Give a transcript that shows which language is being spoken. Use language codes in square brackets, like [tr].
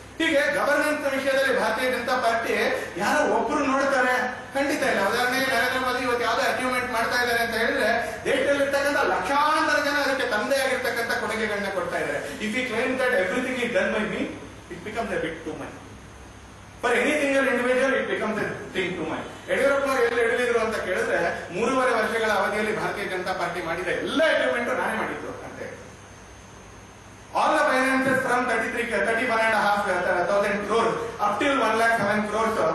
[kn] ಹೀಗೆ ಗವರ್ನೆನ್ಸ್ ವಿಷಯದಲ್ಲಿ ಭಾರತೀಯ ಜನತಾ ಪಾರ್ಟಿ ಯಾರೋ ಒಬ್ರು ನೋಡ್ತಾರೆ, ಖಂಡಿತ ಇಲ್ಲ. ಉದಾಹರಣೆಗೆ ನರೇಂದ್ರ ಮೋದಿ ಇವತ್ತು ಯಾವ್ದೋ ಅಚೀವ್ಮೆಂಟ್ ಮಾಡ್ತಾ ಇದ್ದಾರೆ ಅಂತ ಹೇಳಿದ್ರೆ ದೇಶದಲ್ಲಿ ಇರ್ತಕ್ಕಂಥ ಲಕ್ಷಾಂತರ ಜನ ಅದಕ್ಕೆ ತಂದೆ ಆಗಿರ್ತಕ್ಕಂಥ ಕೊಡುಗೆಗಳನ್ನ ಕೊಡ್ತಾ ಇದ್ದಾರೆ. [en] If you claim that everything is done by me, it becomes a bit too much. For any single individual, it becomes a thing too much. [kn] ಯಡಿಯೂರಪ್ಪನವರು ಎಲ್ಲಿ ಹಿಡಿದಿದ್ರು ಅಂತ ಕೇಳಿದ್ರೆ 3.5 ವರ್ಷಗಳ ಅವಧಿಯಲ್ಲಿ ಭಾರತೀಯ ಜನತಾ ಪಾರ್ಟಿ ಮಾಡಿದ ಎಲ್ಲ ಅಚೀವ್ಮೆಂಟ್ ನಾನೇ ಮಾಡಿದ್ರು ಅಂತ ಹೇಳಿ. [en] All the finances from 31,500 crores up till 1,07,000 crores.